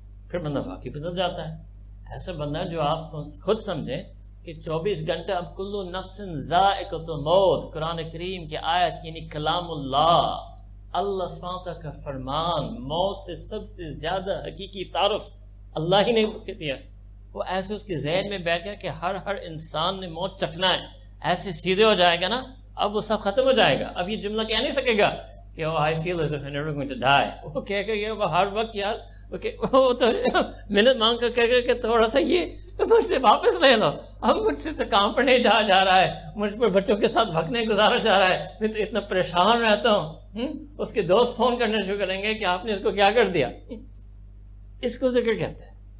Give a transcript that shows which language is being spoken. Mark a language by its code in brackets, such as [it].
[ur] پھر بندہ واقعی بدل جاتا ہے. ایسا بندہ جو آپ خود سمجھیں کہ 24 گھنٹہ اب [ar] کلو نفس ذائقۃ الموت، [ur] قرآن کریم کی آیت یعنی کلام اللہ سبحانہ تعالیٰ کا فرمان، موت سے سب سے زیادہ حقیقی تعارف اللہ ہی نے دیا. وہ ایسے اس کے ذہن میں بیٹھ گیا کہ ہر انسان نے موت چکنا ہے. ایسے سیدھے ہو جائے گا نا، اب وہ سب ختم ہو جائے گا. اب یہ جملہ کہہ نہیں سکے گا کہ [en] I feel as if I'm never going to die. [ur] وہ کہہ کہ ہر وقت یار وہ تو منت مانگ کر کہہ کہ تھوڑا سا یہ مجھ سے واپس لے لو، اب مجھ سے تو کام پر نہیں جا رہا ہے، مجھ پر بچوں کے ساتھ وقت نہیں گزارا جا رہا ہے، میں تو اتنا پریشان رہتا ہوں. اس کے دوست فون کرنے شروع کریں گے کہ آپ نے اس کو کیا کر دیا. اس کو ذکر کہتے ہیں.